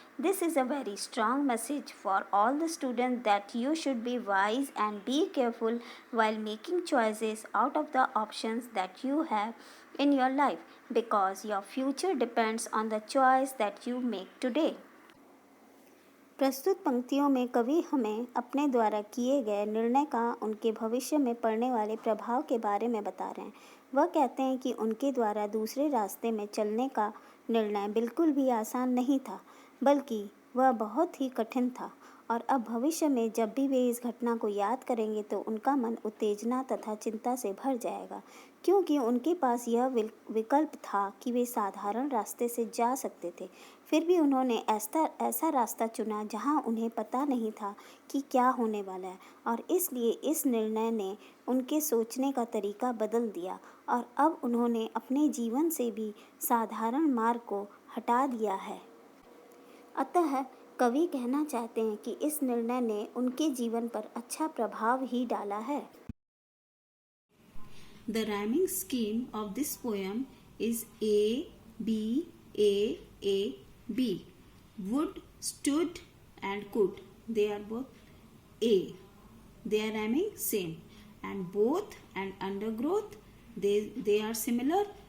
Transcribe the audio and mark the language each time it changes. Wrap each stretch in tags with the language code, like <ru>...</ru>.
<en>This is a very strong message for all the students that you should be wise and be careful while making choices out of the options that you have in your life, because your future depends on the choice that you make today.</en> <hi>प्रस्तुत पंक्तियों में कवि हमें अपने द्वारा किए गए निर्णय का उनके भविष्य में पड़ने वाले प्रभाव के बारे में बता रहे हैं। वह कहते हैं कि उनके द्वारा दूसरे रास्ते में चलने का निर्णय बिल्कुल भी आसान नहीं था, बल्कि वह बहुत ही कठिन था, और अब भविष्य में जब भी वे इस घटना को याद करेंगे तो उनका मन उत्तेजना तथा चिंता से भर जाएगा, क्योंकि उनके पास यह विकल्प था कि वे साधारण रास्ते से जा सकते थे। फिर भी उन्होंने ऐसा रास्ता चुना जहां उन्हें पता नहीं था कि क्या होने वाला है, और इसलिए इस निर्णय ने उनके सोचने का तरीका बदल दिया, और अब उन्होंने अपने जीवन से भी साधारण मार्ग को हटा दिया है। अतः कवि कहना चाहते हैं कि इस निर्णय ने उनके जीवन पर अच्छा प्रभाव ही डाला है।</hi> <en>The rhyming scheme of this poem is A, B, A, B. Would, stood and could. They are both A. They are rhyming same. And both and undergrowth, they are similar.</en>